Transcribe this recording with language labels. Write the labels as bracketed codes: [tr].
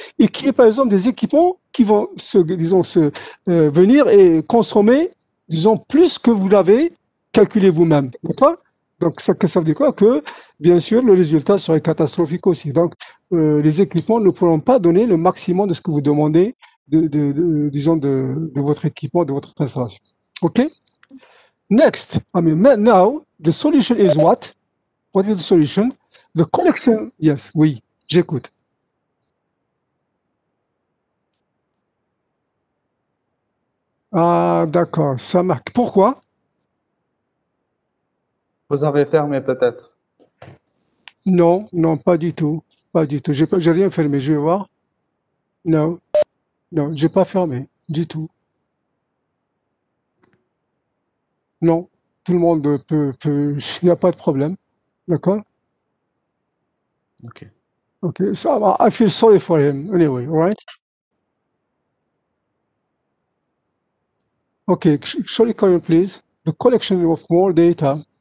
[fr] Et qui est par exemple des équipements qui vont venir et consommer, disons, plus que vous l'avez calculé vous-même. D'accord? Donc, ça veut dire quoi? Que, bien sûr, le résultat serait catastrophique aussi. Donc, les équipements ne pourront pas donner le maximum de ce que vous demandez de votre équipement, de votre installation. OK? [en] Next, now, the solution is what? What is the solution? The collection, yes, [fr] oui, j'écoute. Ah, d'accord, ça marque. Pourquoi? Vous avez fermé peut-être? Non, pas du tout. Pas du tout. J'ai rien fermé, je vais voir. Non, j'ai pas fermé du tout. Non, tout le monde peut, il n'y a pas de problème. D'accord? Ok. [en] So I feel sorry for him anyway, all right? Okay, show the comment, please. The collection of more data.